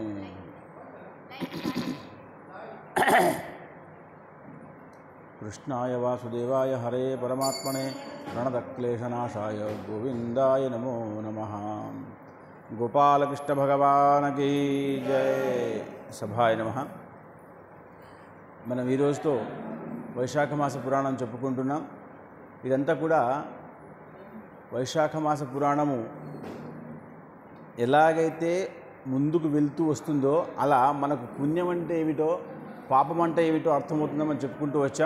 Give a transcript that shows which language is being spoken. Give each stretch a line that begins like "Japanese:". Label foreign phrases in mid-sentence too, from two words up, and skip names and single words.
Sanskrit: कृष्णाय वासुदेवाय हरे परमात्मने प्रणतक्लेशनाशाय गोविंदाय नमो नमः।
Hindi: गोपालकृष्ण भगवान की जय।
Sanskrit: सभाय नमः।
Telugu: మనం ఈ రోజుతో వైశాఖ మాస పురాణం చెప్పుకుంటున్నాం. ఇదంతా కూడా వైశాఖ మాస పురాణము ఎలాగైతే ముందుకు వెళ్తూ వస్తుందో అలా మనకు పుణ్యం అంటే ఏమిటో పాపం అంటే ఏమిటో అర్థమవుతుందని చెప్పుకుంటూ వచ్చాం.